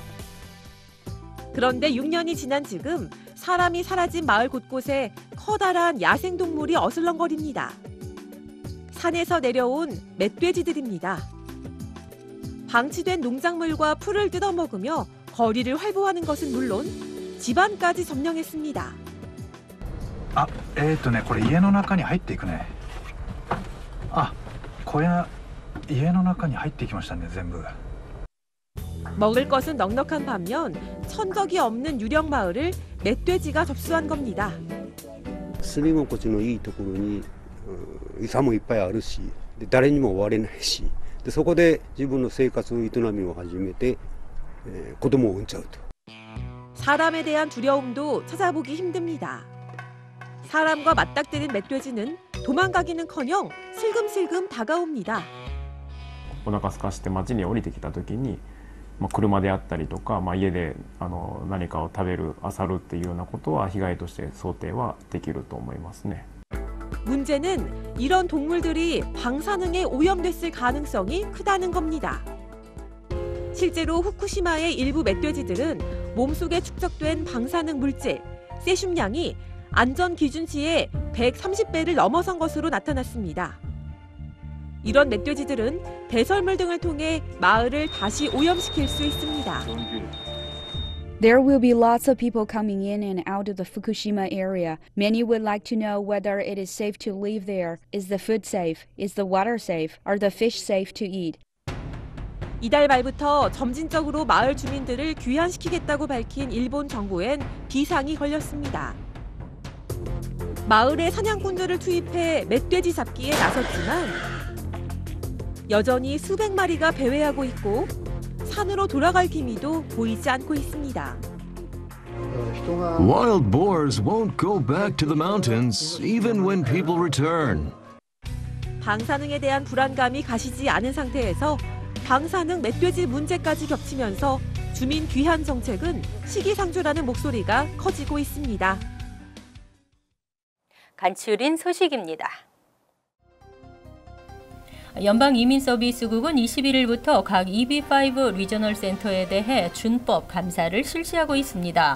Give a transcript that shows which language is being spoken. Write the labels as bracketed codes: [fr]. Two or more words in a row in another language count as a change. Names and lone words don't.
[ko] 그런데 6년이 지난 지금 사람이 사라진 마을 곳곳에 커다란 야생동물이 어슬렁거립니다. 산에서 내려온 멧돼지들입니다. 방치된 농작물과 풀을 뜯어먹으며 거리를 활보하는 것은 물론 집안까지 점령했습니다. [ja] これ家の中に入っていくね。小屋家の中に入っていきましたね、全部。 [ko] 먹을 것은 넉넉한 반면 천적이 없는 유령 마을을 멧돼지가 접수한 겁니다. [ja] 住み心地のいいところに餌もいっぱいあるし、誰にも追われないし、そこで自分の生活営みを始めて子供を産んじゃうと。 [ko] 사람에 대한 두려움도 찾아보기 힘듭니다. 사람과 맞닥뜨린 멧돼지는 도망가기는커녕 슬금슬금 다가옵니다. [ja] お腹空かして町に降りてきた時に、車であったりとか、家で何かを食べる、漁るっていうようなことは被害として想定はできると思いますね。 [ko] 문제는 이런 동물들이 방사능에 오염됐을 가능성이 크다는 겁니다. 실제로 후쿠시마의 일부 멧돼지들은 몸속에 축적된 방사능 물질, 세슘량이 안전 기준치의 130배를 넘어선 것으로 나타났습니다. 이런 멧돼지들은 배설물 등을 통해 마을을 다시 오염시킬 수 있습니다. [en] There will be lots of people coming in and out of the Fukushima area. Many would like to know whether it is safe to live there. Is the food safe? Is the water safe? Are the fish safe to eat? [ko] 이달 말부터 점진적으로 마을 주민들을 귀환시키겠다고 밝힌 일본 정부엔 비상이 걸렸습니다. 마을에 사냥꾼들을 투입해 멧돼지 잡기에 나섰지만 여전히 수백 마리가 배회하고 있고 산으로 돌아갈 기미도 보이지 않고 있습니다. [en] Wild boars won't go back to the mountains even when people return. [ko] 방사능에 대한 불안감이 가시지 않은 상태에서 방사능 멧돼지 문제까지 겹치면서 주민 귀환 정책은 시기상조라는 목소리가 커지고 있습니다. 간추린 소식입니다. 연방이민서비스국은 21일부터 각 EB5 리저널 센터에 대해 준법 감사를 실시하고 있습니다.